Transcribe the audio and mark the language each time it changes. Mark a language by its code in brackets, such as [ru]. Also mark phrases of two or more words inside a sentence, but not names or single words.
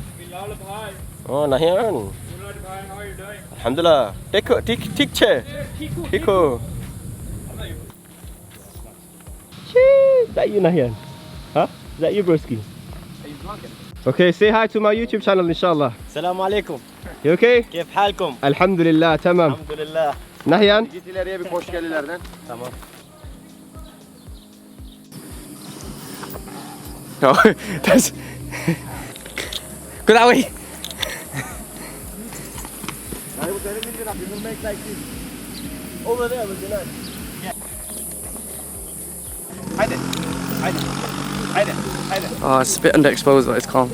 [en] Oh, Nahian. How are you doing? Alhamdulillah. Tik chair. Tiko. Is that you, Nahian? Huh? Is that you, broski? Are you vlogging? Okay, say hi to my YouTube channel, inshallah. [ar] السلام عليكم. [en] You okay? [ar] كيف حالكم؟ [tr] Alhamdulillah, tamam. [ar] الحمد لله. [en] Nahian? [tr] Git ileriye bir koş gel ileriden. Tamam. [en] No, that's. Go that way. Over there was the nice. Oh, it's a bit underexposed, but it's calm.